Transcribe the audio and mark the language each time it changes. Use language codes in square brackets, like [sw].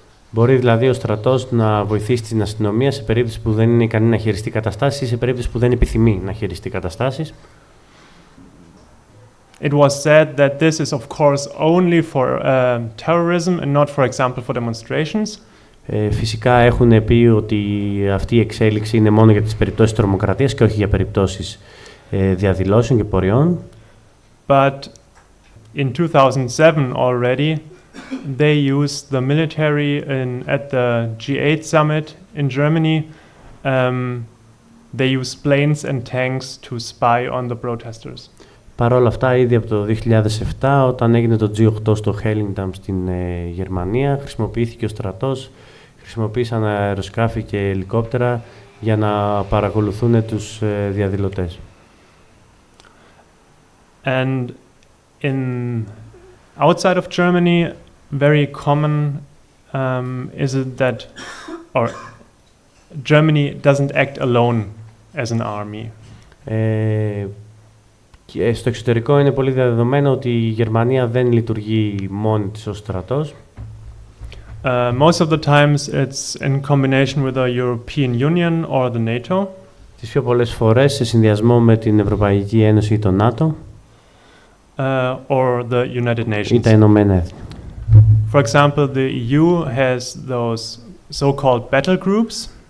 [el] Μπορεί δηλαδή ο στρατός να βοηθήσει την αστυνομία σε περίπτωση που δεν είναι ικανή να χειριστεί καταστάσεις ή σε περίπτωση που δεν επιθυμεί να χειριστεί καταστάσεις. [en] It was said that this is of course only for terrorism and not, for example, for demonstrations. [el] Φυσικά έχουν πει ότι αυτή η εξέλιξη είναι μόνο για τις περιπτώσεις τρομοκρατίας και όχι για περιπτώσεις διαδηλώσεων και πορειών. [en] But in 2007 already they used the military at the G8 summit in Germany. They used planes and tanks to spy on the protesters. [el] Παρ' όλα αυτά, ήδη από το 2007, όταν έγινε το G8 στο Hellingdam στην Γερμανία, χρησιμοποιήθηκε ο στρατός, χρησιμοποίησαν αεροσκάφη και ελικόπτερα για να παρακολουθούν τους διαδηλωτές. [en] And outside of Germany, very common is it that, or Germany doesn't act alone as an army. [el] Και στο εξωτερικό είναι πολύ δεδομένο ότι η Γερμανία δεν λειτουργεί μόνη της ως στρατός. [en] Most of the times it's in combination with the European Union or the NATO. [el] Τις πιο πολλές φορές σε συνδυασμό με την Ευρωπαϊκή Ένωση ή το ΝΑΤΟ [en] or the United Nations. [el] Ή τα Ηνωμένα Έθνη. [en] For example, the EU has those so-called battle groups.